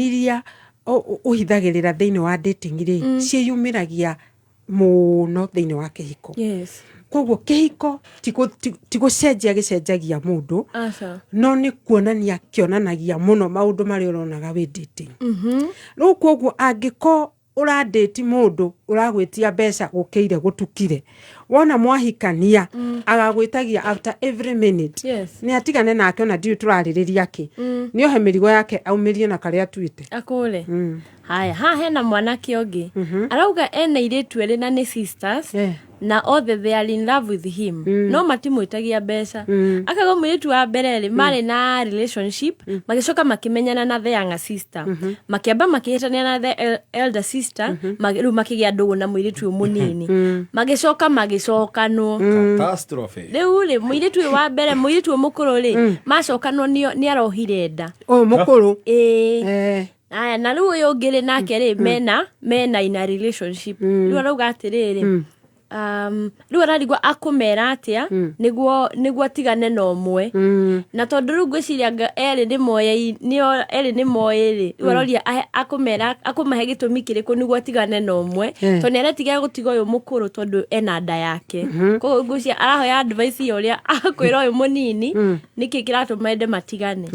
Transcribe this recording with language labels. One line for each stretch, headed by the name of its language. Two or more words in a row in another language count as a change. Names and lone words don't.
Kikuyu: iria ũhithagĩrĩra thĩinĩ wa dating rĩ ciĩyumĩragia mũno thĩinĩ wa kĩhiko koguo kĩhiko ti gũcenjia gĩcenjagia mũndũ no nĩ kuonania kĩonanagia mũno maũndũ marĩa ũronaga wĩ dating rĩu koguo angĩkorwo ũradĩti mũndũ ũragwĩtia mbeca gũkĩire gũtukire wona mwahikania agagwĩtagia
English: after every minute
Kikuyu: nĩ atigane nake ona ndiũ tũrarĩrĩria kĩ nĩ ohe mĩrigo yake aumĩrie na karĩa atuĩte akũre haya haha hena mwanake ũngĩ arauga ena airĩtu erĩ na nĩ sisters na othe
English: they are in love with him
Kikuyu: no matimwĩtagia mbeca akauga mũirĩtu wa mbere rĩ marĩ na relationship magĩcoka makĩmenyana na
English: the younger sister
Kikuyu: makĩamba makĩhĩtania na
English: the elder sister
Kikuyu: rĩu makĩgĩa ndũgũ na mũirĩtu ũyũ mũnini magĩcoka magĩcokanwo Catastrophe. rĩu rĩ mũirĩtu ũyũ wa mbere mũirĩtu ũyũ mũkũrũ rĩ macokanwo nĩ arohire nda ũyũ mũkũrũ aya na rĩu ũyũ ũngĩ rĩ nake rĩ mena
English: in a relationship
Kikuyu: rĩu arauga atĩrĩrĩ rĩu ararigwo akũmera atĩa nĩguo atigane na ũmwe na tondũ rĩu ngwĩciria erĩ nĩ moĩ rĩ rĩu aroria akũmahe gĩtũmi kĩrĩkũ nĩguo atigane na ũmwe tondũ nĩ aretigĩra gũtiga ũyũ mũkũrũ tondũ ena nda yake koguo ngwĩciria arahoya advice ya ũrĩa akwĩra ũyũ mũnini nĩkĩ kĩratũma ende matigane